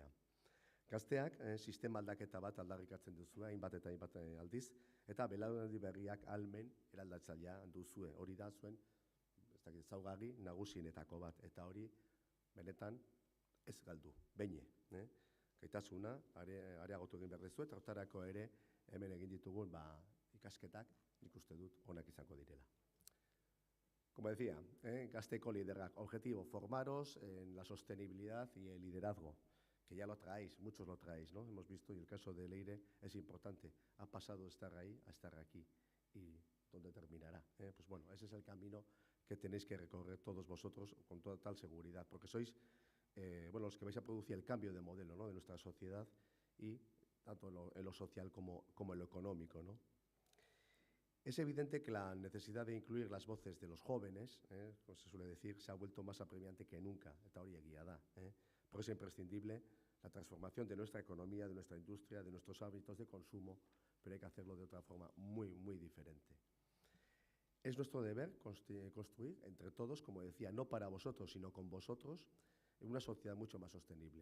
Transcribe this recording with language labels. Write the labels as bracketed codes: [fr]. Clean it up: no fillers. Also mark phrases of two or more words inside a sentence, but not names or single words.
[eu] Gazteak, sistema aldaketa bat aldarrikatzen duzue, hainbat eta hainbat aldiz, eta belaunaldi berriak ahalmen eraldatzailea duzue. Hori da zuen, ezaugarri nagusienetako bat, eta hori benetan ez galdu, beine. Gaitasuna, areagotu egin behar dezu, eta hortarako ere hemen egin ditugun ikasketak nik uste dut onak izango direla. [es] Como decía, Gazteeko liderrak, objetivo, formaros en la sostenibilidad y el liderazgo, que ya lo traéis, muchos lo traéis, ¿no? Hemos visto, y el caso de Leire es importante, ha pasado de estar ahí a estar aquí, y ¿dónde terminará? Pues bueno, ese es el camino que tenéis que recorrer todos vosotros con total seguridad, porque sois los que vais a producir el cambio de modelo, ¿no?, de nuestra sociedad, y tanto en lo social como en lo económico, ¿no? Es evidente que la necesidad de incluir las voces de los jóvenes, como se suele decir, se ha vuelto más apremiante que nunca, [eu] eta hori egia da. [es] Por eso es imprescindible la transformación de nuestra economía, de nuestra industria, de nuestros hábitos de consumo, pero hay que hacerlo de otra forma muy, muy diferente. Es nuestro deber construir entre todos, como decía, no para vosotros, sino con vosotros, una sociedad mucho más sostenible.